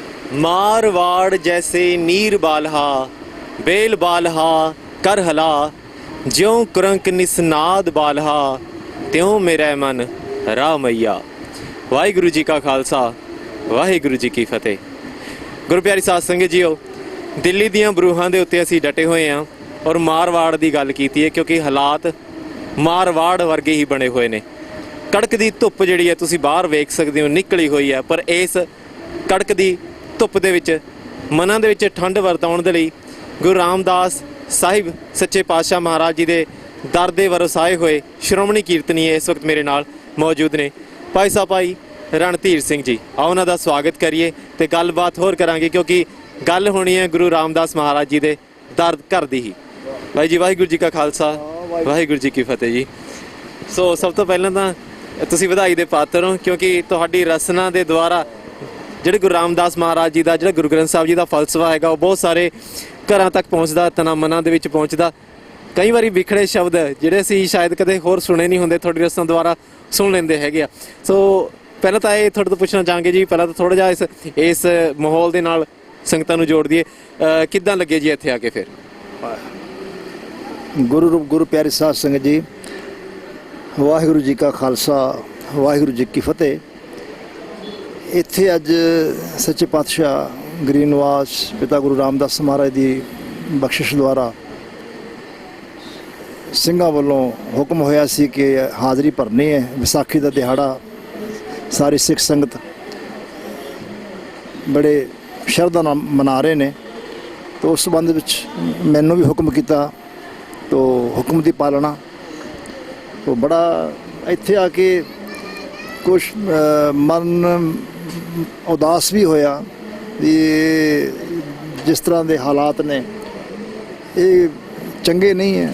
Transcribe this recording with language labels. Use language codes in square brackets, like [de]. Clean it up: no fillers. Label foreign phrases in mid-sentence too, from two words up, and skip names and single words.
[pa] ਮਾਰਵਾੜ ਜੈਸੇ ਨੀਰ ਬਾਲਹਾ ਬੇਲ ਬਾਲਹਾ ਕਰ ਹਲਾ ਜਿਉਂ ਕੁਰੰਕ ਨਿਸਨਾਦ ਬਾਲਹਾ ਤਿਉਂ ਮੇਰਾ ਮਨ ਰਾਹ ਮਈਆ। ਵਾਹਿਗੁਰੂ ਜੀ ਕਾ ਖਾਲਸਾ ਵਾਹਿਗੁਰੂ ਜੀ ਕੀ ਫਤਿਹ। ਗੁਰੂ ਪਿਆਰੀ ਸਾਧ ਸੰਗਤ ਜੀਓ, ਦਿੱਲੀ ਦੀਆਂ ਬਰੂਹਾਂ ਦੇ ਉੱਤੇ ਅਸੀਂ ਡਟੇ ਹੋਏ ਹਾਂ ਔਰ ਮਾਰਵਾੜ ਦੀ ਗੱਲ ਕੀਤੀ ਹੈ ਕਿਉਂਕਿ ਹਾਲਾਤ ਮਾਰਵਾੜ ਵਰਗੇ ਹੀ ਬਣੇ ਹੋਏ ਨੇ। ਕੜਕਦੀ ਧੁੱਪ ਜਿਹੜੀ ਹੈ ਤੁਸੀਂ ਬਾਹਰ ਵੇਖ ਸਕਦੇ ਹੋ ਨਿਕਲੀ ਹੋਈ ਹੈ, ਪਰ ਇਸ ਕੜਕਦੀ ਧੁੱਪ ਦੇ ਵਿੱਚ ਮਨਾਂ ਦੇ ਵਿੱਚ ਠੰਢ ਵਰਤਾਉਣ ਦੇ ਲਈ ਗੁਰੂ ਰਾਮਦਾਸ ਸਾਹਿਬ ਸੱਚੇ ਪਾਤਸ਼ਾਹ ਮਹਾਰਾਜ ਜੀ ਦੇ ਦਰ ਦੇ ਵਰਸਾਏ ਹੋਏ ਸ਼੍ਰੋਮਣੀ ਕੀਰਤਨੀਏ ਇਸ ਵਕਤ ਮੇਰੇ ਨਾਲ ਮੌਜੂਦ ਨੇ। ਭਾਈ ਸਾਹਬ ਭਾਈ ਰਣਧੀਰ ਸਿੰਘ ਜੀ, ਆਓ ਉਹਨਾਂ ਦਾ ਸਵਾਗਤ ਕਰੀਏ ਤੇ ਗੱਲਬਾਤ ਹੋਰ ਕਰਾਂਗੇ ਕਿਉਂਕਿ ਗੱਲ ਹੋਣੀ ਹੈ ਗੁਰੂ ਰਾਮਦਾਸ ਮਹਾਰਾਜ ਜੀ ਦੇ ਦਰ ਘਰ ਦੀ ਹੀ। ਭਾਈ ਜੀ ਵਾਹਿਗੁਰੂ ਜੀ ਕਾ ਖਾਲਸਾ ਵਾਹਿਗੁਰੂ ਜੀ ਕੀ ਫਤਿਹ ਜੀ। ਸੋ ਸਭ ਤੋਂ ਪਹਿਲਾਂ ਤਾਂ ਤੁਸੀਂ ਵਧਾਈ ਦੇ ਪਾਤਰ ਹੋ क्योंकि ਤੁਹਾਡੀ रसना ਦੇ ਦੁਆਰਾ ਜਿਹੜੇ ਗੁਰੂ ਰਾਮਦਾਸ ਮਹਾਰਾਜ ਜੀ ਦਾ ਜਿਹੜਾ ਗੁਰੂ ਗ੍ਰੰਥ ਸਾਹਿਬ ਜੀ ਦਾ ਫਲਸਫਾ ਹੈਗਾ ਉਹ ਬਹੁਤ ਸਾਰੇ ਘਰਾਂ ਤੱਕ ਪਹੁੰਚਦਾ, ਤਨਾਂ ਮਨਾਂ ਦੇ ਵਿੱਚ ਪਹੁੰਚਦਾ। ਕਈ ਵਾਰੀ ਵਿਖੜੇ ਸ਼ਬਦ ਜਿਹੜੇ ਅਸੀਂ ਸ਼ਾਇਦ ਕਦੇ ਹੋਰ ਸੁਣੇ ਨਹੀਂ ਹੁੰਦੇ ਤੁਹਾਡੀ ਰਸਨਾ ਦੁਆਰਾ ਸੁਣ ਲੈਂਦੇ ਹੈਗੇ ਆ। ਸੋ ਪਹਿਲਾਂ ਤਾਂ ਇਹ ਤੁਹਾਡੇ ਤੋਂ ਪੁੱਛਣਾ ਚਾਹਾਂਗੇ ਜੀ, ਪਹਿਲਾਂ ਤਾਂ ਥੋੜ੍ਹਾ ਜਿਹਾ ਇਸ ਮਾਹੌਲ ਦੇ ਨਾਲ ਸੰਗਤਾਂ ਨੂੰ ਜੋੜ ਦਈਏ, ਕਿੱਦਾਂ ਲੱਗੇ ਜੀ ਇੱਥੇ ਆ ਕੇ? ਫਿਰ ਗੁਰੂ ਪਿਆਰੀ ਸਾਧ ਸੰਗਤ ਜੀ, ਵਾਹਿਗੁਰੂ ਜੀ ਕਾ ਖਾਲਸਾ ਵਾਹਿਗੁਰੂ ਜੀ ਕੀ ਫਤਿਹ। ਇੱਥੇ ਅੱਜ ਸੱਚੇ ਪਾਤਸ਼ਾਹ ਗਰੀਬ ਨਿਵਾਸ ਪਿਤਾ ਗੁਰੂ ਰਾਮਦਾਸ ਮਹਾਰਾਜ ਕੀ ਬਖ਼ਸ਼ਿਸ਼ ਦੁਆਰਾ ਸਿੰਘਾਂ ਵੱਲੋਂ ਹੁਕਮ ਹੋਇਆ ਸੀ ਕਿ ਹਾਜ਼ਰੀ ਭਰਨੀ ਹੈ। ਵਿਸਾਖੀ ਕਾ ਦਿਹਾੜਾ ਸਾਰੀ ਸਿੱਖ ਸੰਗਤ ਬੜੇ ਸ਼ਰਧਾ ਨਾਲ ਮਨਾ ਰਹੇ ਨੇ, ਤੋ ਉਸ ਸੰਬੰਧ ਵਿਚ ਮੈਨੂੰ ਭੀ ਹੁਕਮ ਕੀਆ, ਤੋ ਹੁਕਮ ਕੀ ਪਾਲਣਾ ਤੋ ਬੜਾ ਇੱਥੇ ਆਕੇ ਕੁਛ ਮਨ ਉਦਾਸ ਭੀ ਹੋਇਆ ਭੀ ਜਿਸ ਤਰ੍ਹਾਂ ਕੇ ਹਾਲਾਤ ਨੇ ਯੇ ਚੰਗੇ ਨਹੀਂ ਹੈ।